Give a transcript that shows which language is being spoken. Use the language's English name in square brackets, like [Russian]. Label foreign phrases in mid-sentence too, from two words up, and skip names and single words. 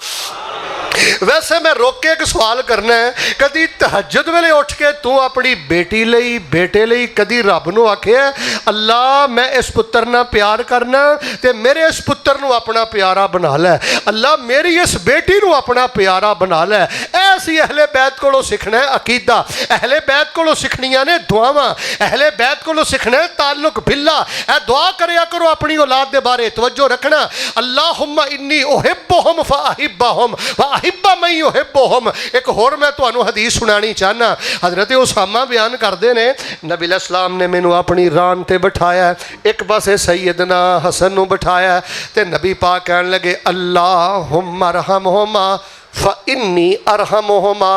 [Punjabi] ویسے میں روک کے اک سوال کرنا ہے، کدی تہجد ویلے اٹھ کے تو اپنی بیٹی لئی بیٹے لئی کدی رب نوں آکھیا اللہ میں اس پتر نال پیار کرنا تے میرے اس پتر نوں اپنا پیارا بنا لے، اللہ میری اس بیٹی نوں اپنا پیارا بنا لے. ایسی اہل بیت کولوں سکھنا ہے عقیدہ، اہل بیت کولوں سکھنیاں نے دعاواں، اہل بیت کولوں سکھنا ہے تعلق باللہ. اے دعا کریا کرو اپنی اولاد دے بارے توجہ رکھنا. [Arabic] اللهم إني أحبهم فأحبهم و أحب من يحبهم. [Punjabi] اک ہور میں تہانوں حدیث سنانی چاہنا۔ حضرت اسامہ بیان کرتے نے نبی علیہ السلام نے مینوں اپنی ران تے بٹھایا، اک پاسے سیدنا حسن نوں بٹھایا تے نبی پاک کہن لگے [Arabic] اللهم ارحمهما فإني أرحمهما.